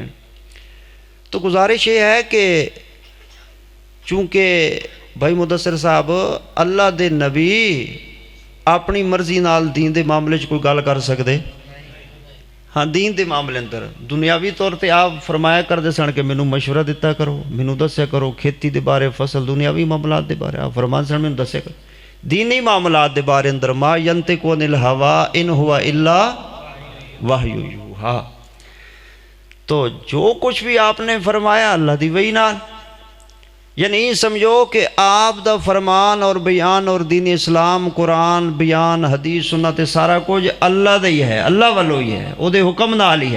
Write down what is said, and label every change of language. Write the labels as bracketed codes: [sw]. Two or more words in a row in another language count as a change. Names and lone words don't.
[ur] تو گزارش یہ ہے کہ چونکہ [pa] بھائی مدثر صاحب اللہ دے نبی اپنی مرضی نال دین دے معاملے کوئی گل کر سکتے؟ ہاں، دین دے معاملے اندر دنیاوی طور تے آپ فرمایا کرتے سن کہ مینوں مشورہ دیتا کرو، مینوں دسیا کرو کھیتی دے بارے، فصل، دنیاوی معاملات دے بارے آپ فرمان سن مینوں دسیا کرو۔ دینی معاملات دے بارے اندر [ar] ما ینطق عن الہوا ان ہوا الا وحی یوحیٰ، [ur] تو جو کچھ بھی آپ نے فرمایا [pa] اللہ دی وحی نال، یعنی سمجھو کہ آپ دا فرمان اور بیان اور دین اسلام، قرآن، بیان، حدیث، سنت سارا کچھ اللہ دا ہی ہے، اللہ والو ہی ہے، او دے حکم نال ہی ہے۔